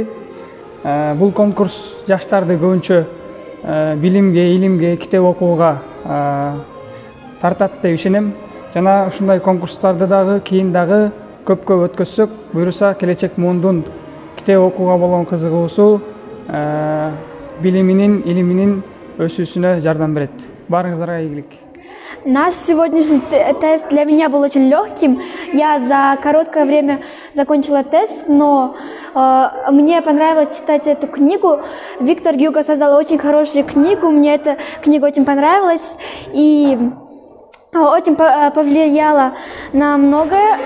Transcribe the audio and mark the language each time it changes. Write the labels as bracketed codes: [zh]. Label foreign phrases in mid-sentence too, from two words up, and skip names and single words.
[ky] Бул конкурс жаштарды көбүнчө билимге, илимге, китеп окууга тартат деп ишенем. Жана ушундай конкурстарды дагы кийин дагы көп өткөзсөк, буюрса келечек муундун китеп окууга болгон кызыгуусу, билиминин, илиминин өсүүсүнө жардам берет. Баарыңыздарга ийгилик. [ru] Наш сегодняшний тест для меня был очень легким. Я за короткое время закончила тест, но мне понравилось читать эту книгу. Виктор Гюго создал очень хорошую книгу, мне эта книга очень понравилась и очень повлияла на многое.